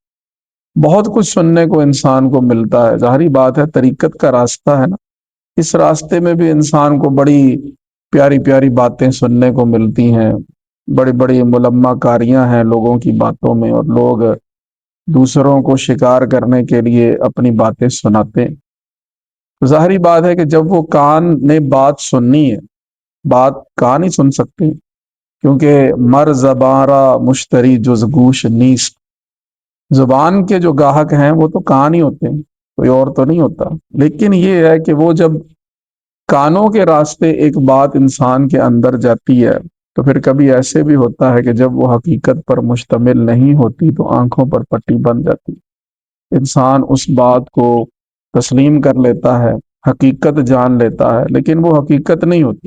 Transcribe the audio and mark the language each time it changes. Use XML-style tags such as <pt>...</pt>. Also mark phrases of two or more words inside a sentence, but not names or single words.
<ur>بہت کچھ سننے کو انسان کو ملتا ہے، ظاہری بات ہے طریقت کا راستہ ہے نا، اس راستے میں بھی انسان کو بڑی پیاری پیاری باتیں سننے کو ملتی ہیں، بڑی بڑی ملمہ کاریاں ہیں لوگوں کی باتوں میں، اور لوگ دوسروں کو شکار کرنے کے لیے اپنی باتیں سناتے ہیں۔ تو ظاہری بات ہے کہ جب وہ کان نے بات سننی ہے، بات کان ہی سن سکتے ہیں، کیونکہ</ur> <fa>مر زبارہ مشتری جز گوش نیست،</fa> <ur>زبان کے جو گاہک ہیں وہ تو کان ہی ہوتے ہیں، کوئی اور تو نہیں ہوتا۔ لیکن یہ ہے کہ وہ جب کانوں کے راستے ایک بات انسان کے اندر جاتی ہے تو پھر کبھی ایسے بھی ہوتا ہے کہ جب وہ حقیقت پر مشتمل نہیں ہوتی تو آنکھوں پر پٹی بن جاتی، انسان اس بات کو تسلیم کر لیتا ہے، حقیقت جان لیتا ہے، لیکن وہ حقیقت نہیں ہوتی۔</ur>